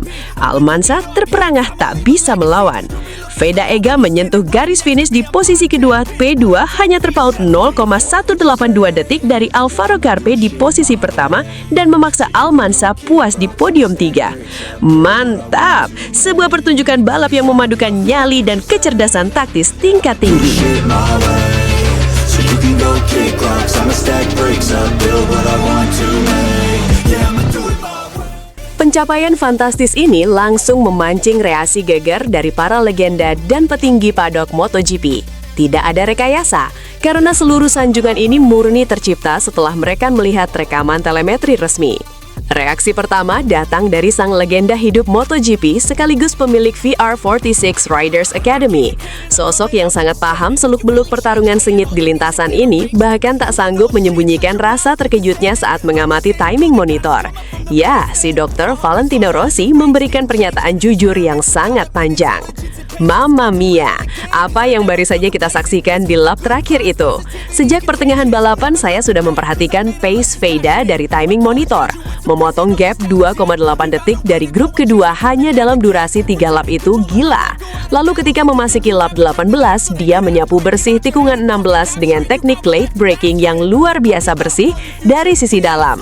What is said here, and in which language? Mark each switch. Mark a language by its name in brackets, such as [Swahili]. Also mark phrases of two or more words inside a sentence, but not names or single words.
[Indonesian] Almanza terperangah tak bisa melawan. Veda Ega menyentuh garis finish di posisi kedua P2 hanya terpaut 0,182 detik dari Alvaro Carpe di posisi pertama dan memaksa Almanza puas di podium 3. Mantap! Sebuah pertunjukan balap yang memadukan nyali dan kecerdasan taktis tingkat tinggi. [English] So you can go kick rocks, I'ma stack bricks up, build what I want to make. Yeah, I'ma do [Indonesian] Pencapaian fantastis ini langsung memancing reaksi geger dari para legenda dan petinggi paddock MotoGP. Tidak ada rekayasa, karena seluruh sanjungan ini murni tercipta setelah mereka melihat rekaman telemetri resmi. Reaksi pertama datang dari sang legenda hidup MotoGP sekaligus pemilik VR46 Riders Academy. Sosok yang sangat paham seluk-beluk pertarungan sengit di lintasan ini bahkan tak sanggup menyembunyikan rasa terkejutnya saat mengamati [English] timing monitor. [Indonesian] Ya, si Dr. Valentino Rossi memberikan pernyataan jujur yang sangat panjang. [Italian] Mamma mia, [Indonesian] apa yang baru saja kita saksikan di lap terakhir itu? Sejak pertengahan balapan saya sudah memperhatikan pace Veda dari [English] timing monitor. [Indonesian] Memotong gap 2,8 detik dari grup kedua hanya dalam durasi 3 lap itu gila. Lalu ketika memasuki lap 18, dia menyapu bersih tikungan 16 dengan teknik [English] late braking [Indonesian] yang luar biasa bersih dari sisi dalam.